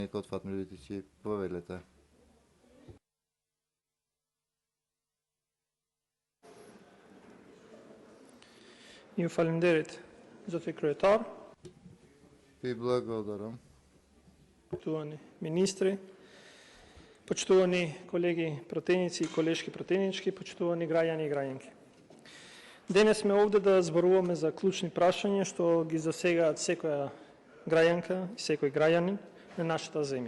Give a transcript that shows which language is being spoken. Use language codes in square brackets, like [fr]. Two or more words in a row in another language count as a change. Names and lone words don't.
[mk] Код Fatma Lütfi поведете. [sq] Ju falenderit, zoti kryetar, [mk] Ви благодарам. почитувани министри, почитувани колеги противници и колешки противнички, почитувани граѓани и граѓанки. Денес сме овде да зборуваме за клучни прашања што ги засегаат секоја граѓанка и секој граѓанин на нашата земја.